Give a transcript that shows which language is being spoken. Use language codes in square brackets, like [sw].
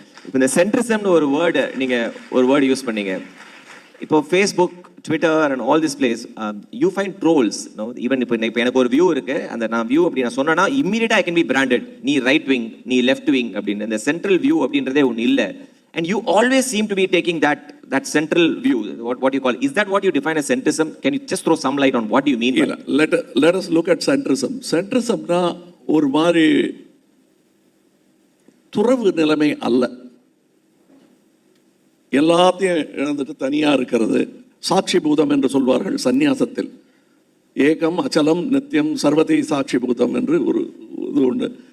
[ta] இப்போ இந்த சென்ட்ரிசம்னு ஒரு வேர்டு யூஸ் பண்ணீங்க. இப்போ Facebook, Twitter [en] And all this place you find trolls. [ta] Even இப்போ எனக்கு ஒரு வியூ இருக்கு, அந்த நான் வியூ அப்படி நான் சொன்னா இம்மீடியட்டா [en] I can be branded, [ta] நீ ரைட் விங், நீ லெஃப்ட் விங் அப்படின்னு. இந்த சென்ட்ரல் வியூ அப்படின்றதே ஒன்று இல்லை. [en] And you always seem to be taking that central view, what you call. Is that what you define as centrism? Can you just throw some light on what do you mean by that? Let us look at centrism. [ta] Centrism na ஒரு மாதிரி துறவு நிலைமை அல்ல. எல்லாத்தையும் இழந்துட்டு தனியா இருக்கிறது. சாட்சி பூதம் என்று சொல்வார்கள் சந்நியாசத்தில். [sa] ஏகம் அச்சலம் நித்தியம் சர்வதை சாட்சி பூதம் [ta] என்று ஒரு இது உண்டு.